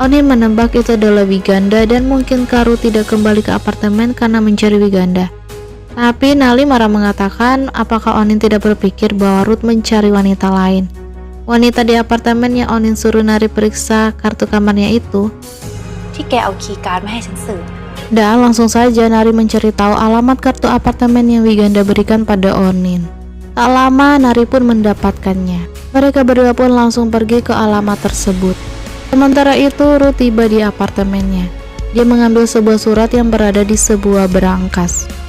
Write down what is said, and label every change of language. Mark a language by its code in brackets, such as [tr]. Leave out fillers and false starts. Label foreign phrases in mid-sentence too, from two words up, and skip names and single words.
[id] Onin menebak itu adalah Wiganda dan mungkinkah Ruth tidak kembali ke apartemen karena mencari Wiganda. Tapi Nali marah mengatakan apakah Onin tidak berpikir bahwa Ruth mencari wanita lain. Wanita di apartemen yang Onin suruh Nari periksa kartu kamarnya itu. [th] ที่แกเอาคีย์การ์ดมาให้ฉันสืบ [id] Dan langsung saja Nari mencari tahu alamat kartu apartemen yang Wiganda berikan pada Onin. Tak lama Nari pun mendapatkannya. Mereka berdua pun langsung pergi ke alamat tersebut. Sementara itu Ruth tiba di apartemennya. Dia mengambil sebuah surat yang berada di sebuah berangkas.